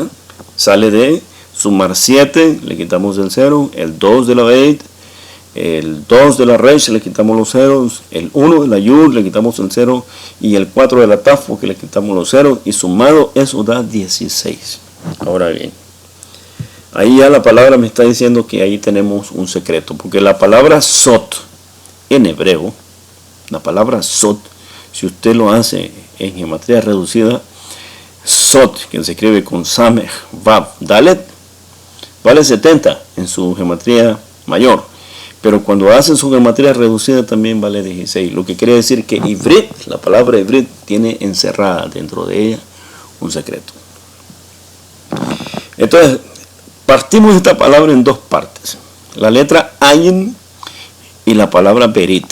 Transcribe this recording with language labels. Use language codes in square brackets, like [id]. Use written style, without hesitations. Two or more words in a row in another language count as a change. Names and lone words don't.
[es] Sale de sumar 7, le quitamos el 0, el 2 de la beit, el 2 de la resh, le quitamos los ceros, el 1 de la yud, le quitamos el 0, y el 4 de la taf, que le quitamos los ceros, y sumado eso da 16. Ahora bien, Ahí ya la palabra me está diciendo que ahí tenemos un secreto, porque la palabra sot en hebreo, la palabra sot, si usted lo hace en geometría reducida, sot, que se escribe con samech, vav, dalet, vale 70 en su geometría mayor, pero cuando hace su geometría reducida también vale 16, lo que quiere decir que ivrit, la palabra ivrit, tiene encerrada dentro de ella un secreto. Entonces, partimos esta palabra en dos partes, la letra ayin y la palabra berit.